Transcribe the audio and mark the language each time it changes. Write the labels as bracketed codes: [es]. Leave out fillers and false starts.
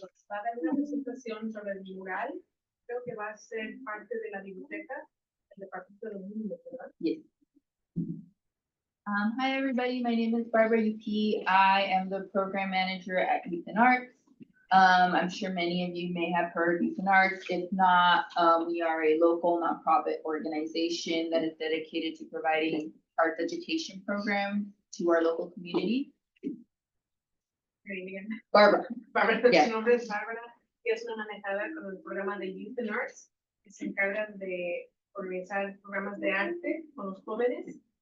[es] Va a dar una presentación sobre el mural. Creo que va a ser parte de la biblioteca del Departamento de los Niños, ¿verdad? [en] Yes. Hi, everybody. My name is Barbara UP. I am the program manager at Youth and Arts. I'm sure many of you may have heard Youth and Arts. If not, we are a local nonprofit organization that is dedicated to providing arts education programs to our local community. Barbara. [es] Bárbara, [en] Yeah. [es] su nombre es Bárbara, y es una manejadora con el programa de Youth and Arts, que se encargan de organizar programas de arte con los jóvenes.